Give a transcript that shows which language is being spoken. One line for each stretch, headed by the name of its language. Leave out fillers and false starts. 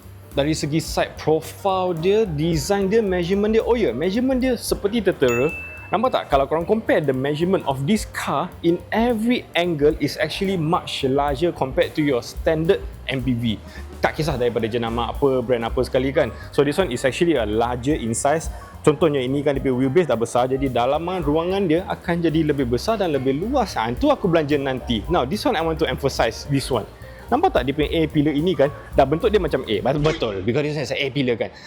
Malay: Dari segi side profile dia, design dia, measurement dia, oh ya, measurement dia seperti tertera. Nampak tak? Kalau korang
English: compare the measurement of this car in every angle is actually much larger compared to your standard MPV.
Malay: Tak kisah daripada jenama apa, brand apa sekali kan.
English: So this one is actually a larger in size.
Malay: Contohnya ini kan dia punya wheelbase dah besar, jadi dalaman ruangan dia akan jadi lebih besar dan lebih luas. Itu aku belanja nanti.
English: Now this one I want to emphasize this one.
Malay: Nampak tak dia punya A pillar ini kan, dah bentuk dia macam A.
English: Betul, because this is A pillar kan.